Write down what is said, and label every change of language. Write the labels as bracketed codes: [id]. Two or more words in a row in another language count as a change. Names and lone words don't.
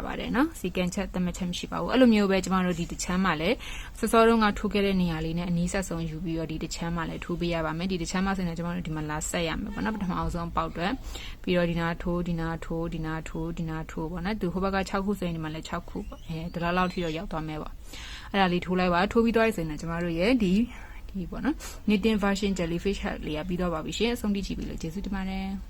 [my] ပါတယ်နော်စီကန်ချက်သတ်မှတ်ချက်မရှိပါဘူးအဲ့လိုမျိုးပဲကျမတို့ဒီတစ်ချမ်းမှာလည်းစောစောတုန်းကထိုးခဲ့တဲ့နေရာလေးနဲ့အနီးဆက်ဆုံးယူပြီးတော့ဒီတစ်ချမ်းမှာလည်းထိုးပေးရပါမယ်ဒီတစ်ချမ်းမှာဆိုရင်ကျမတို့ဒီမှာလာဆက်ရမယ်ပေါ့နော်ပထမအောင်ဆုံးပေါက်တွက်ပြီးတော့ဒီနာထိုးပေါ့နော်သူဟိုဘက်က6ခုဆိုရင်ဒီမှာလည်း6ခုပေါ့ဒီလောက်ထိတော့ရောက်သွားမယ်ပေါ့အဲ့ဒါလေးထိုးလိုက်ပါထိုးပြီးသွားပြီဆိုရင်ကျမတို့ရဲ့ဒီပေါ့နော် [en] knitting version jellyfish hat [my] လေးကပြီးတော့ပါပြီရှင်အဆုံးထိကြည့်ပြီးလို့ကျေးဇူးတင်ပါတယ်